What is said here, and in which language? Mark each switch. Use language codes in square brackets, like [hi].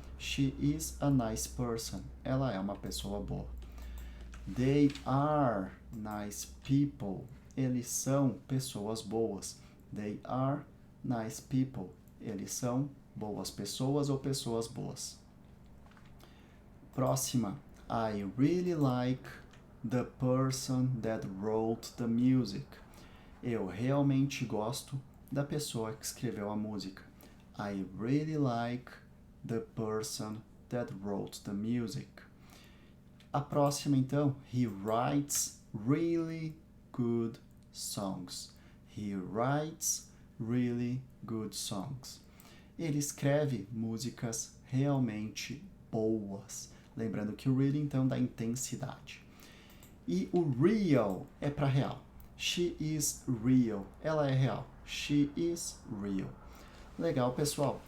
[en] She is a nice person. [pt] Ela é uma pessoa boa. [en] They are nice people. [pt] Eles são pessoas boas. [en] They are nice people. [pt] Eles são boas pessoas ou pessoas boas. Próxima. [en] I really like the person that wrote the music. [pt] Eu realmente gosto da pessoa que escreveu a música. [en] I really like the person that wrote the music. [pt] A próxima, então. [en] He writes really good songs. He writes really good songs. [pt] Ele escreve músicas realmente boas. Lembrando que o really, então, dá intensidade. E o real é para real. [en] She is real. [pt] Ela é real. [en] She is real. [pt] Legal, pessoal.